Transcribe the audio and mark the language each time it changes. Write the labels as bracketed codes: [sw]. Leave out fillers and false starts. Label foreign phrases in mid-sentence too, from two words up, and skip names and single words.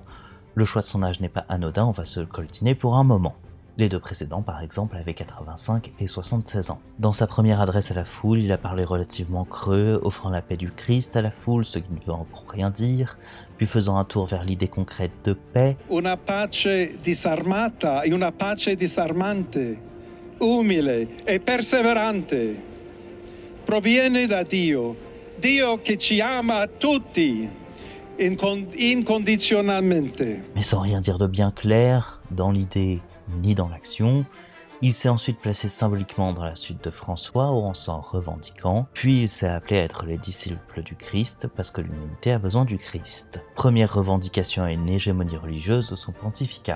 [fr] Le choix de son âge n'est pas anodin, on va se le coltiner pour un moment. Les deux précédents, par exemple, avaient 85 et 76 ans. Dans sa première adresse à la foule, il a parlé relativement creux, offrant la paix du Christ à la foule, ce qui ne veut encore rien dire, puis faisant un tour vers l'idée concrète de paix. [it] Una pace disarmata e una pace disarmante, umile e perseverante, proviene da Dio, Dio che ci ama tutti incondizionalmente. [fr] Mais sans rien dire de bien clair, dans l'idée ni dans l'action, il s'est ensuite placé symboliquement dans la suite de François en s'en revendiquant, puis il s'est appelé à être les disciples du Christ parce que l'humanité a besoin du Christ. Première revendication à une hégémonie religieuse de son pontificat.